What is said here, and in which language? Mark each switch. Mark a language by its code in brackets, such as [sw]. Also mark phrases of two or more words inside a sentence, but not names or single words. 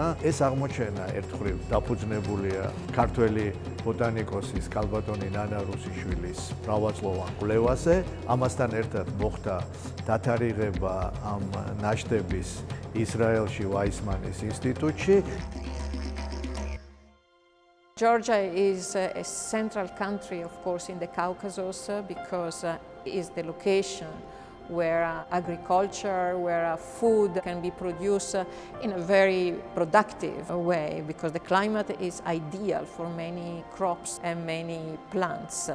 [ka] ეს აღმოჩენა ერთხელ დაფუძნებულია ქართველი ბოტანიკოსის ქალბატონი ნანა რუსიშვილის მრავალწლოვან კვლევაზე. ამასთან ერთად მოხდა დათარიღება ამ ნაშთების ისრაელში ვაისმანის ინსტიტუტში. [en] Georgia is a central country, of course, in the Caucasus because it is the location where agriculture, where food can be produced in a very productive way because the climate is ideal for many crops and many plants.